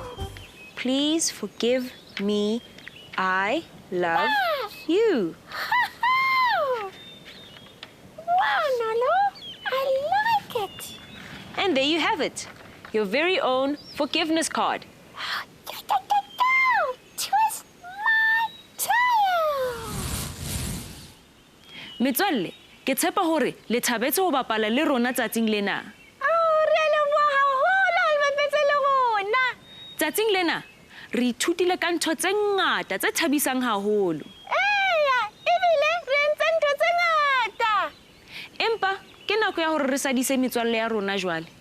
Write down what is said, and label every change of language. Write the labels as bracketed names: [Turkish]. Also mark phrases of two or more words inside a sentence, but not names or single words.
[English] Please forgive me. I love you. Wow, Nolo. I like it. And there you have it. Your very own forgiveness card. Twist my tail. [Southern Sotho] Metswalle, ke tshepa hore le thabetse ho bapala le rona tsatsing lena. Tsatsing lena, re ithutile ka ntho tse ngata tse thabisang haholo. Empa ke nako ya hore re sadise metswalle ya rona jwale.